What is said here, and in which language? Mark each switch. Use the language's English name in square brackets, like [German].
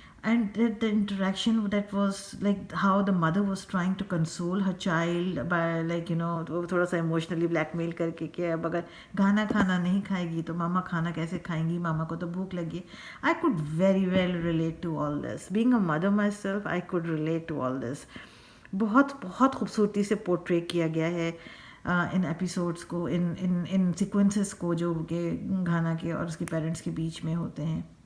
[English] And the interaction that was like how the mother was trying to console her child by like [Urdu] تھوڑا سا [English] emotionally blackmail [Urdu] کر کے کہ اب اگر گانا کھانا نہیں کھائے گی تو ماما کھانا کیسے کھائیں گی, ماما کو تو بھوک لگی. [English] I could very well relate to all this. Being a mother myself, I could relate to all this. [Urdu] بہت بہت خوبصورتی سے پورٹری کیا گیا ہے ان ایپیسوڈس کو, ان سیکوینسز کو جو کہ گانا کے اور اس کے پیرنٹس کے بیچ میں ہوتے ہیں.